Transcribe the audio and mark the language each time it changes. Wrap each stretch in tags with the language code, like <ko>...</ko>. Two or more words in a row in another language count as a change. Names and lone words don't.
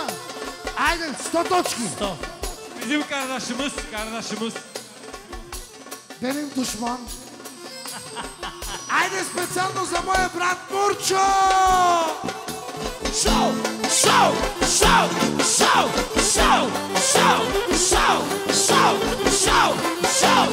<bg>Айде, 100 точки. 100.</bg> <tr>Bizim kardeşimiz. Benim düşman.</tr> <bg>Айде специално за моя брат Мурчо. Шоу! Шоу! Шоу! Шоу! Шоу! Шоу! Шоу! Шоу! Шоу! Шоу!</bg>